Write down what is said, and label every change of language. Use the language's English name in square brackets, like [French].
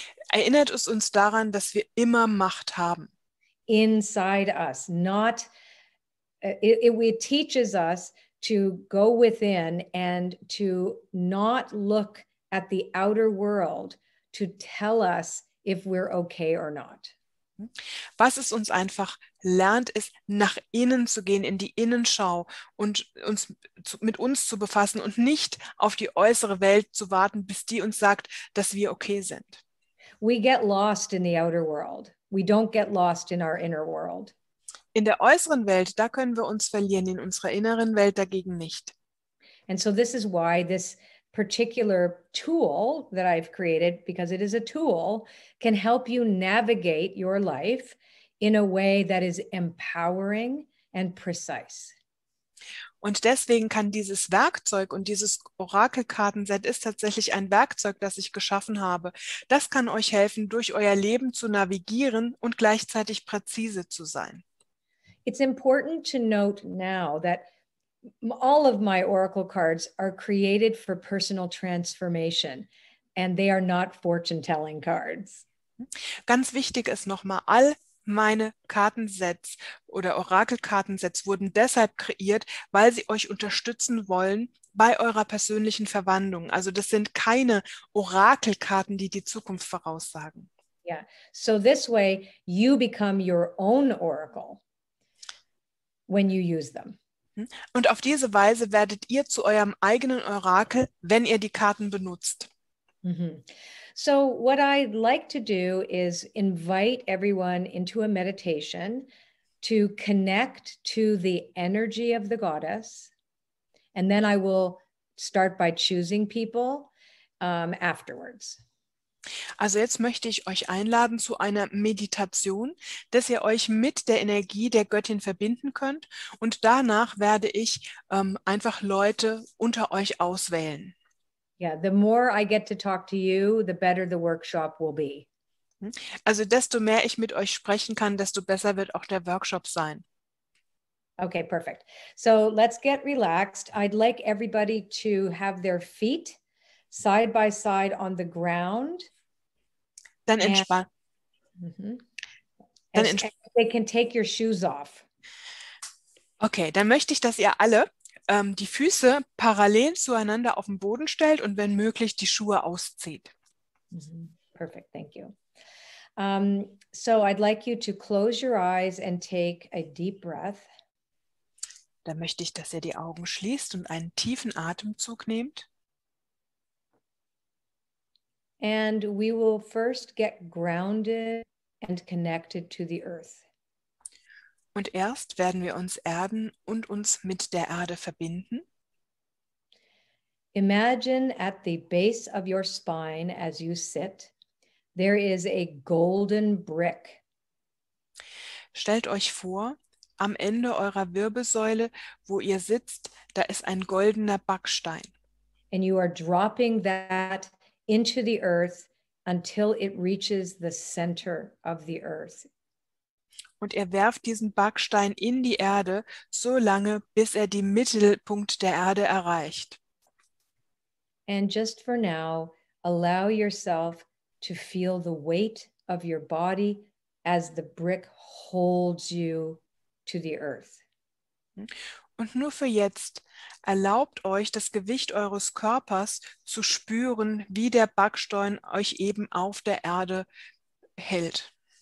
[German] Erinnert es uns daran, dass wir immer Macht haben. [English] Inside us, not it teaches us to go within and to not look at the outer world to tell us if we're okay or not. [German] Was es uns einfach lernt, ist, nach innen zu gehen, in die Innenschau und mit uns zu befassen und nicht auf die äußere Welt zu warten, bis die uns sagt, dass wir okay sind. [English] We get lost in the outer world. We don't get lost in our inner world. [German] In der äußeren Welt, da können wir uns verlieren, in unserer inneren Welt dagegen nicht. [English] And so this is why this particular tool that I've created, because it is a tool, can help you navigate your life in a way that is empowering and precise. [German] Und deswegen kann dieses Werkzeug und dieses Orakelkartenset ist tatsächlich ein Werkzeug, das ich geschaffen habe. Das kann euch helfen, durch euer Leben zu navigieren und gleichzeitig präzise zu sein. [English] It's important to note now that all of my oracle cards are created for personal transformation, and they are not fortune-telling cards. [German] Ganz wichtig ist nochmal, all meine Kartensets oder Orakelkartensets wurden deshalb kreiert, weil sie euch unterstützen wollen bei eurer persönlichen Verwandlung. Also das sind keine Orakelkarten, die die Zukunft voraussagen. [English] Yeah, so this way you become your own oracle when you use them. [German] Und auf diese Weise werdet ihr zu eurem eigenen Orakel, wenn ihr die Karten benutzt. Mm-hmm. [English] So what I'd like to do is invite everyone into a meditation to connect to the energy of the goddess. And then I will start by choosing people afterwards. [German] Also jetzt möchte ich euch einladen zu einer Meditation, dass ihr euch mit der Energie der Göttin verbinden könnt. Und danach werde ich einfach Leute unter euch auswählen. [English] Yeah, the more I get to talk to you, the better the workshop will be. [German] Also desto mehr ich mit euch sprechen kann, desto besser wird auch der Workshop sein. [English] Okay, perfect. So let's get relaxed. I'd like everybody to have their feet side by side on the ground. [German] Dann entspannt. [English] They can take your shoes off. [German] Okay, dann möchte ich, dass ihr alle die Füße parallel zueinander auf den Boden stellt und wenn möglich die Schuhe auszieht. [English] Perfect, thank you. So I'd like you to close your eyes and take a deep breath. [German] Dann möchte ich, dass ihr die Augen schließt und einen tiefen Atemzug nehmt. [English] And we will first get grounded and connected to the earth. [German] Und erst werden wir uns erden und uns mit der Erde verbinden. [English] Imagine at the base of your spine as you sit, there is a golden brick. [German] Stellt euch vor, am Ende eurer Wirbelsäule, wo ihr sitzt, da ist ein goldener Backstein. [English] And you are dropping that into the earth until it reaches the center of the earth. [German] Und ihr werft diesen Backstein in die Erde, so lange, bis er den Mittelpunkt der Erde erreicht. [English] And just for now, allow yourself to feel the weight of your body as the brick holds you to the earth. [German] Und nur für jetzt, erlaubt euch, das Gewicht eures Körpers zu spüren, wie der Backstein euch eben auf der Erde hält.